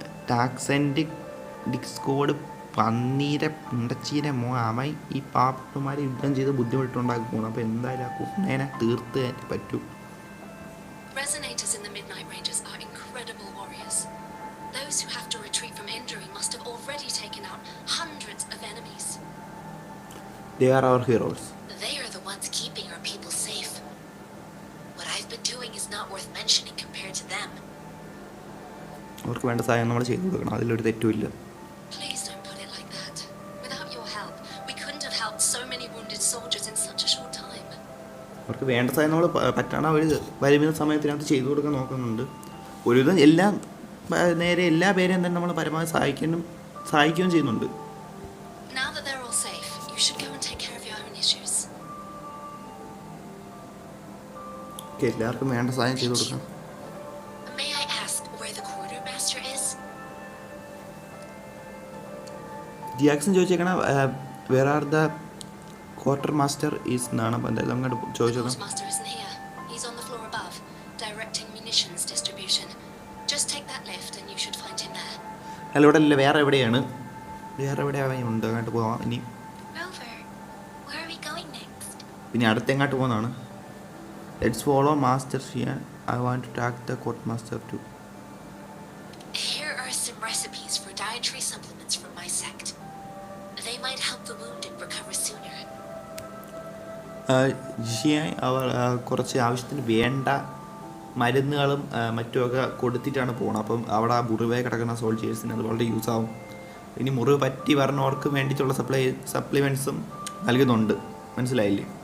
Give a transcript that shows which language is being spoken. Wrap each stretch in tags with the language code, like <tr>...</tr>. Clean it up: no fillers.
<ml>ടാക്സെൻറ്റിക് Discord പന്നീരെ പുണ്ടച്ചീരെ അവൻ ഈ പാപ്പന്മാരെ യുദ്ധം ചെയ്ത് ബുദ്ധിമുട്ടുണ്ടാക്കി പോകണം. അപ്പോൾ എന്തായാലും ആ കുട്ടേനെ തീർത്ത് പറ്റൂ.</ml> <en>Resonators in the Midnight Rangers are incredible warriors. Those who have to retreat from injury must have already taken out hundreds of enemies. They are our heroes. They are the ones keeping our people safe. What I've been doing is not worth mentioning compared to them.</en> <ml>അവർക്ക് വേണ്ട സഹായം നമ്മൾ ചെയ്തു കൊടുക്കണം, അതിലൊരു തെറ്റുമില്ല.</ml> <en>Please don't put it like that. Without your help, we couldn't have helped so many wounded soldiers in such a short time.</en> <ml>അവർക്ക് വേണ്ട സഹായം നമ്മൾ പറ്റാണ് അവർ വരുന്ന സമയത്തിനകത്ത് ചെയ്തു കൊടുക്കാൻ നോക്കുന്നുണ്ട്. ഒരുവിധം എല്ലാം നേരെ എല്ലാ പേരെയും തന്നെ നമ്മൾ പരമാവധി സഹായിക്കുകയും ചെയ്യുന്നുണ്ട്.</ml> <en>Now that they're all safe, you should go and take care of your own issues.</en> <ml>എല്ലാവർക്കും വേണ്ട സഹായം ചെയ്തു കൊടുക്കണം.</ml> <en>May I ask where the quartermaster is?</en> <ml>ജിയാക്സൺ ചോദിച്ചേക്കണ</ml> <en>where are the quartermaster is</en> <ml>എന്നാണ്. അപ്പോൾ എന്തായാലും അങ്ങോട്ട് ചോദിച്ചത്.</ml> <en>Quartermaster isn't here. He's on the floor above, directing munitions distribution. Just take that lift and you should find him there.</en> <ml>അല്ല ഇവിടെ അല്ല, വേറെ എവിടെയാണ്, വേറെ എവിടെ ഉണ്ട്. അങ്ങോട്ട് പോവാം ഇനി.</ml> <en>Rover, where are we going next?</en> <ml>പിന്നെ അടുത്ത് എങ്ങോട്ട് പോകുന്നതാണ്.</ml> <en>Let's follow master Xian. I want to talk the court master too. Here are some recipes for dietary supplements from my sect. They might help the wounded recover sooner.</en> <ml>ഷിയാൻ അവർ കുറച്ച് ആവശ്യത്തിന് വേണ്ട മരുന്നുകളും മറ്റുമൊക്കെ കൊടുത്തിട്ടാണ് പോകുന്നത്. അപ്പം അവിടെ ആ മുറിവായി കിടക്കുന്ന സോൾജേഴ്സിന് അത് വളരെ യൂസ് ആവും. ഇനി മുറിവ് പറ്റി പറഞ്ഞവർക്ക് വേണ്ടിയിട്ടുള്ള സപ്ലിമെൻറ്റ്സും നൽകുന്നുണ്ട്. മനസ്സിലായില്ലേ?</ml>